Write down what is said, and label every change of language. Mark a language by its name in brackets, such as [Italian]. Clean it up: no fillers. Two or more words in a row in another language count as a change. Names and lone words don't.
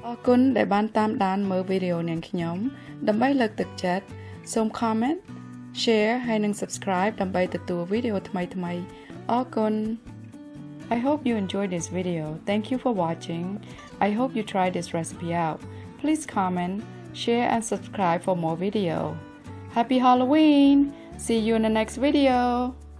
[Khmer] គុណដែលបានតាមដានមើលវីដេអូនាងខ្ញុំដើម្បីលើកទឹកចិត្តសូម comment share ហើយនិង subscribe ដើម្បីទទួលវីដេអូថ្មីៗអរគុណ [English] I hope you enjoyed this video. Thank you for watching. I hope you try this recipe out. Please comment, share and subscribe for more video. Happy Halloween! See you in the next video.